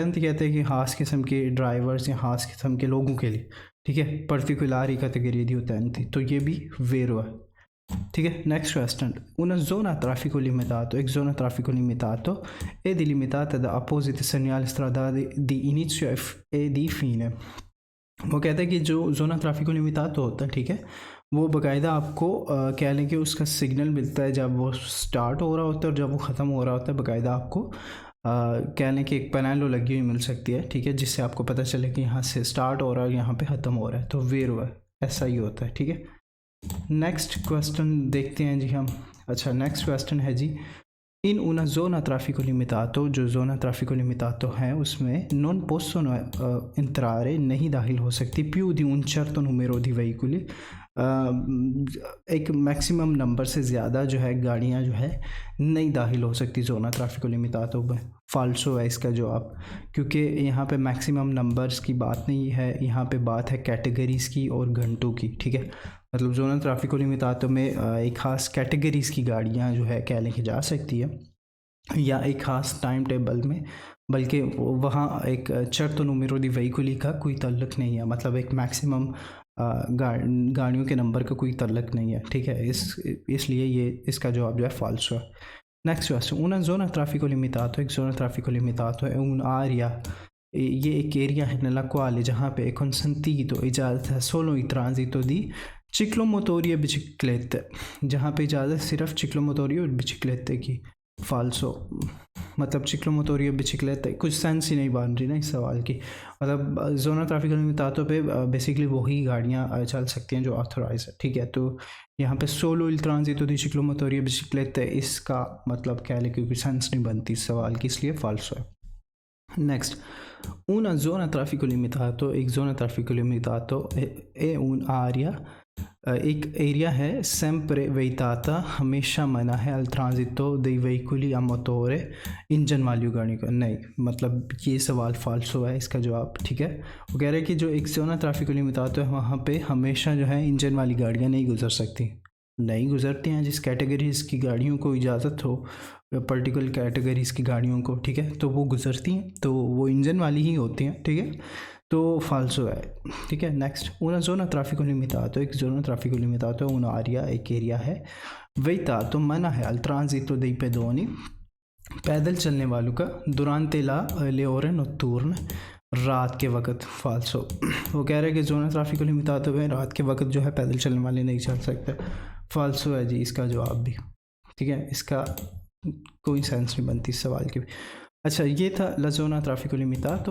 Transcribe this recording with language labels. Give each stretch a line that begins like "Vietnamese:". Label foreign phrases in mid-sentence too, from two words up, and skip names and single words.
Hindi: ओथेंटी कहते हैं कि ख़ास किस्म के ड्राइवर्स या ख़ास किस्म के लोगों के लिए, ठीक है,
Italian: particolari categorie di utenti.
Hindi: तो ये भी वेरो है, ठीक है। नेक्स्ट क्वेश्चन,
Italian: una zona traffico limitato, एक zona traffico limitato è delimitata da appositi segnali stradali di inizio e di fine।
Hindi: वो कहता है कि जो
Italian: zona traffico limitato
Hindi: होता है, ठीक है, वो बाकायदा आपको कह लें कि उसका सिग्नल मिलता है जब वो स्टार्ट हो रहा होता है और जब वो ख़त्म हो रहा होता है। बाकायदा आपको कह लें कि एक पैनेलो लगी हुई मिल सकती है, ठीक है, जिससे आपको पता चले कि यहाँ से स्टार्ट हो रहा है, यहाँ पे ख़त्म हो रहा है। तो वेरो है, ऐसा ही होता है, ठीक है।
English: next question
Hindi: देखते हैं जी हम। अच्छा,
English: next question
Hindi: है जी,
Italian: In una zona traffico limitato, जो zona traffico limitato
Hindi: है उसमें
Italian: non possono entrare,
Hindi: नहीं दाखिल हो सकती
Italian: più di un certo numero di veicoli,
Hindi: एक
English: maximum number
Hindi: से ज़्यादा जो है गाड़ियाँ जो है नहीं दाखिल हो सकती
Italian: zona traffico limitato
Hindi: में। फाल्सो है इसका जवाब, क्योंकि यहाँ पे
English: maximum numbers
Hindi: की बात नहीं है, यहाँ पे बात है कैटेगरीज़ की और घंटों की, ठीक है। मतलब
Italian: zona traffico limitato
Hindi: में एक ख़ास कैटेगरीज़ की गाड़ियाँ जो है कह लेके जा सकती है, या एक ख़ास
English: time table
Hindi: में, बल्कि वहाँ एक
Italian: certo numero di veicoli
Hindi: का कोई ताल्लुक़ नहीं है। मतलब एक मैक्सिमम गाड़ियों के नंबर का कोई ताल्लुक़ नहीं है, ठीक है। इसलिए ये इसका जवाब जो है फ़ाल्सो है। नेक्स्ट क्वेश्चन,
Italian: una zona traffico limitato, एक zona traffico limitato è un'area,
Hindi: ये एक एरिया है
Italian: nella quale,
Hindi: जहाँ पे
Italian: consentito,
Hindi: इजाज़त है
Italian: solo il transito di ciclomotori e biciclette,
Hindi: जहाँ पे इजाज़त सिर्फ चिक्लोमोटोरी और बिचिक्लेते की। फाल्सो, मतलब चिक्लोमोटोरी और बिचिक्लेते, कुछ सेंस ही नहीं बन रही ना इस सवाल की। मतलब
Italian: zona traffico limitato
Hindi: पे बेसिकली वही गाड़ियाँ चल सकती हैं जो ऑथोराइज है, ठीक है। तो यहाँ पे
Italian: solo il transito di ciclomotori biciclette,
Hindi: इसका मतलब क्या है, क्योंकि सेंस नहीं बनती इस सवाल की, इसलिए फाल्सो है। नेक्स्ट,
Italian: una zona traffico limitato, एक zona traffico limitato è un'area,
Hindi: एक एरिया है
Italian: sempre vietata,
Hindi: हमेशा मना है
Italian: al transito dei veicoli a motore,
Hindi: इंजन वाली गाड़ियों का। नहीं, मतलब ये सवाल फाल्सो है इसका जवाब, ठीक है। वो कह रहे हैं कि जो एक
Italian: zona traffico limitato
Hindi: है वहाँ पे हमेशा जो है इंजन वाली गाड़ियाँ नहीं गुजर सकती, नहीं गुजरती हैं। जिस कैटेगरीज़ की गाड़ियों को इजाज़त हो,
English: particular categories
Hindi: की गाड़ियों को, ठीक है, तो वो गुजरती हैं, तो वो इंजन वाली ही होती हैं, ठीक है। तो फाल्सो है, ठीक है। नेक्स्ट,
Italian: una zona traffico limitato, एक zona traffico limitato है un'area,
Hindi: एक एरिया है,
Italian: vietato,
Hindi: मना है
Italian: al transito dei pedoni,
Hindi: पैदल चलने वालों का,
Italian: durante le ore notturne,
Hindi: रात के वक्त। फाल्सो, वो कह रहे हैं कि
Italian: zona traffico limitato
Hindi: में रात के वक्त जो है पैदल चलने वाले नहीं चल सकते। फाल्सो है जी इसका जवाब भी, ठीक है। इसका कोई सेंस नहीं बनती इस सवाल की भी। अच्छा, ये था
Italian: la zona traffico limitato.